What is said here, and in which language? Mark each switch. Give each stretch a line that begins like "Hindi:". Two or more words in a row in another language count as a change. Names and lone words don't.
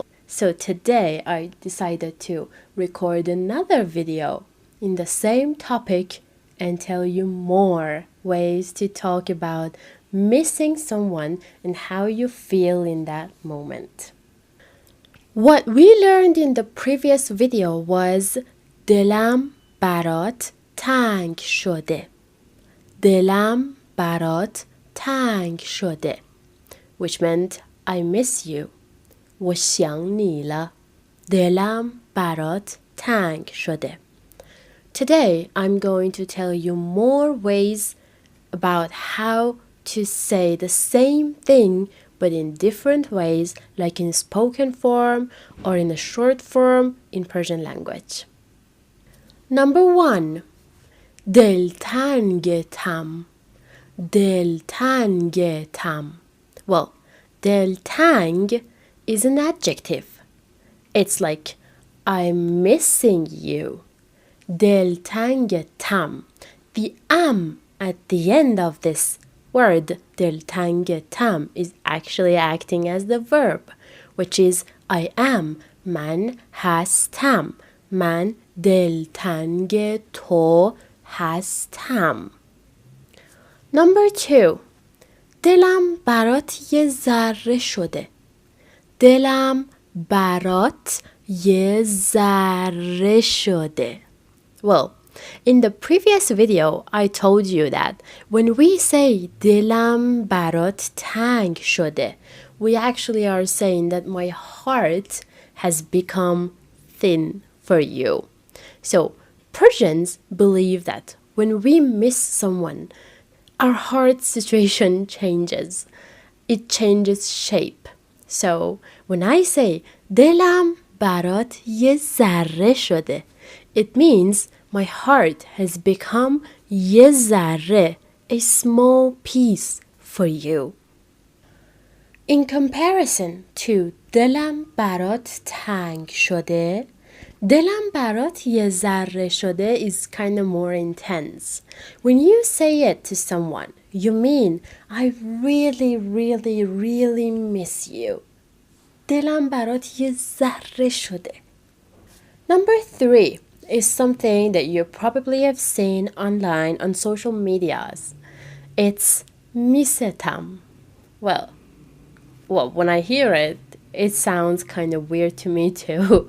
English: So today I decided to record another video in the same topic and tell you more ways to talk about missing someone and how you feel in that moment. What we learned in the previous video was
Persian: دلم برات تنگ شده. دلم برات تنگ شده,
English: which meant I miss you.
Chinese: 我想你了.
Persian: دلم برات تنگ شده.
English: Today, I'm going to tell you more ways about how to say the same thing but in different ways, like in spoken form or in a short form in Persian language. Number 1.
Persian: دلتنگتم.
English: دلتنگتم. Well, دلتنگ is an adjective. It's like I'm missing you. دلتنگتم. The at the end of this word, دلتنگتم, is actually acting as the verb, which is I am.
Persian: من هستم. من دلتنگ تو هستم. Number 2. دلم برات یه ذره شده. دلم برات یه ذره شده.
English: Well, in the previous video, I told you that when we say
Persian: دلم برات تنگ شده,
English: we actually are saying that my heart has become thin for you. So, Persians believe that when we miss someone, our heart situation changes. It changes shape. So, when I say
Persian: دلم برات یه ذره شده,
English: it means my heart has become
Persian: یه ذره,
English: a small piece for you. In comparison to
Persian: دلم برات تنگ شده, دلم برات یه ذره شده
English: is kind of more intense. When you say it to someone, you mean I really, really, really miss you.
Persian: دلم برات یه ذره شده.
English: Number 3 is something that you probably have seen online on social medias. It's میستم. Well, when I hear it, it sounds kind of weird to me too.